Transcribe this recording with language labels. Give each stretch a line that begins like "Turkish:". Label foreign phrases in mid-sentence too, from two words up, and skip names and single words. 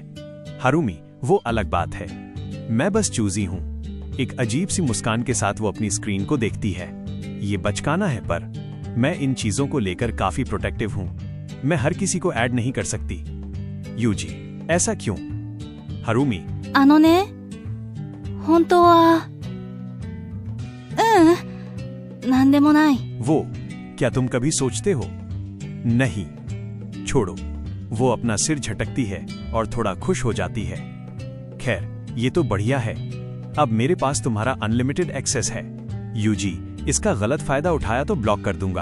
Hindi: हारुमी, वो अलग बात है। मैं बस चूजी हूं। एक अजीब सी मुस्कान के साथ वो अपनी स्क्रीन को देखती है। ये बचकाना है, पर मैं इन चीजों को लेकर काफी प्रोटेक्टिव हूं। मैं हर किसी को ऐड नहीं कर सकती। यूजी, ऐसा क्यों? हारुमी,
Japanese: 本当はなんでもない。
Hindi: वो, क्या तुम कभी सोचते हो? नहीं, छोड़ो। वो अपना सिर झटकती है और थोड़ा खुश हो जाती है। खैर, ये तो बढ़िया है। अब मेरे पास तुम्हारा
English: unlimited access
Hindi: है। यूजी, इसका गलत फायदा उठाया तो ब्लॉक कर दूंगा।